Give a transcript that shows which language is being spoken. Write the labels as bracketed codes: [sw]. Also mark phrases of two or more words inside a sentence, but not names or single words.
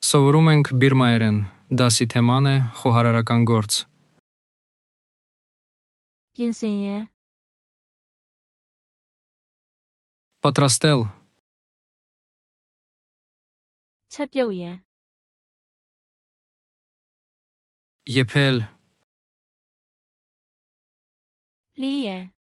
[hy] Սովորում ենք բիրմայերեն, դասի թեման է խոհարարական գործ։ [my] ပြင်ဆင်ရန် [hy] Պատրաստել, [my] ချက်ပြုတ်ရန် [hy] եփել, [my] လှီးရန်